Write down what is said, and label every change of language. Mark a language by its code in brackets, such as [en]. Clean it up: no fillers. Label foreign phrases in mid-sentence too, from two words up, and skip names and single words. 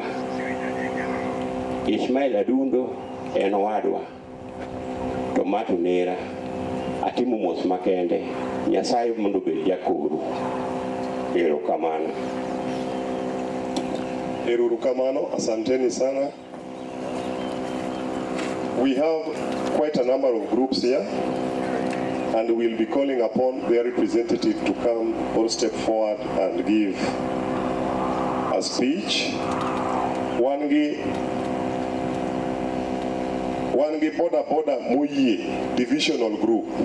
[luo] Ishmael Adundo en owadwa. Tomato nera. Atimo mos makende. Nyasaye mondo obed jakoru. Erokamano. Erokamano, [sw] asanteni sana. [en] We have quite a number of groups here, and we'll be calling upon their representative to come or step forward and give a speech. [luo] Wangi Boda Moye [en] divisional group.